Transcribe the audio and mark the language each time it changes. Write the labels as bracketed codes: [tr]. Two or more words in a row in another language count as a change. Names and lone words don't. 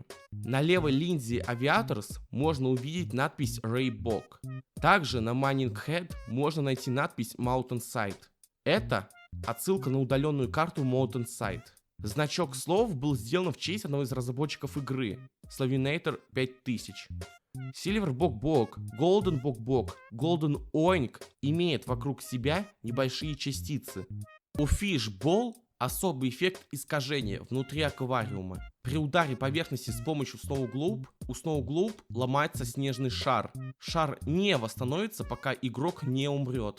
[ru] На левой линзе Aviators можно увидеть надпись Raybok. Также на Mining Head можно найти надпись Mountain Side. Это отсылка на удаленную карту Mountain Side. Значок слов был сделан в честь одного из разработчиков игры, Slovinator 5000. Silver Bok-Bok, Golden Bok-Bok, Golden Oink имеет вокруг себя небольшие частицы. У Fishball особый эффект искажения внутри аквариума. При ударе поверхности с помощью Snow Globe у Snow Globe ломается снежный шар. Шар не восстановится, пока игрок не умрет.